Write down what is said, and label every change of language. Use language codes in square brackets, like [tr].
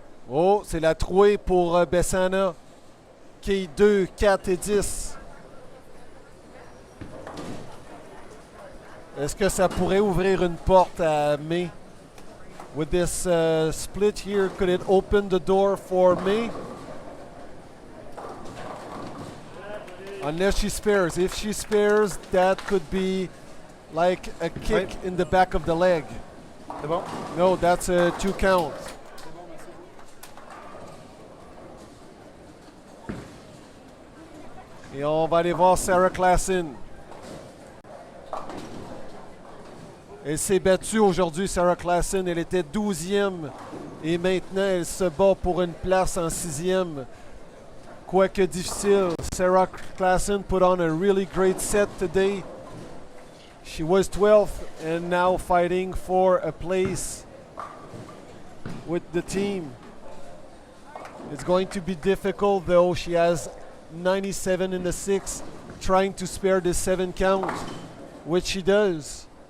[fr] Oh, c'est la trouée pour Bessana. Qui 2, 4 et 10. Est-ce que ça pourrait ouvrir une porte à May? [en] With this split here, could it open the door for May? Unless she spares. If she spares, that could be like a kick in the back of the leg. [fr] C'est bon? [en] No, that's a 2 count. [fr] Et on va aller voir Sarah Klassen. Elle s'est battue aujourd'hui, Sarah Klassen. Elle était 12e et maintenant elle se bat pour une place en 6e. Quoique difficile, [en] Sarah Klassen put on a really great set today. She was 12th and now fighting for a place with the team. It's going to be difficult though. She has 97 in the 6, trying to spare the 7 count, which she does.